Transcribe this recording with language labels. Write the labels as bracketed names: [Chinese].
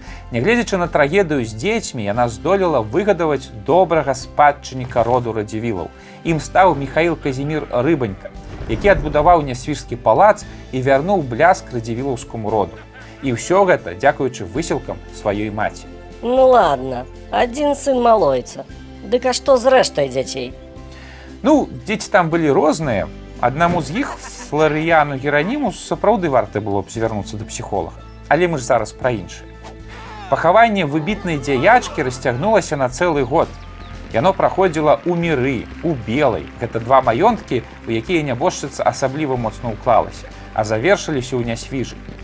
[Belarusian] Нягледзячы на трагедыю з дзецьмі, яна здолела выгадаваць добрага спадчынніка роду Радзівілаў. Ім стаў Міхаіл Казімір Рыбанька, які адбудаваў Нясвіжскі палац і вярнуў бляск радзівілаўскаму роду. І ўсё гэта дзякуючы высілкам сваёй маці. [Russian] Ну ладно, один сын малойца. [Belarusian] Дык а што з рэштай дзяцей? Ну, дзеці там былі розныя. Аднаму з іх, Фларыяну Гераніму, сапраўды варта было б звярнуцца да псіхолага. Але мы ж зараз пра іншае. Пахаванне выбітнай дзяячкі расцягнулася на цэлы год. Яно праходзіла ў Міры, у Белай. Гэта два маёнткі, у якія нябожчыца асабліва моцна ўклалася, а завершыліся ў Нясвіжы.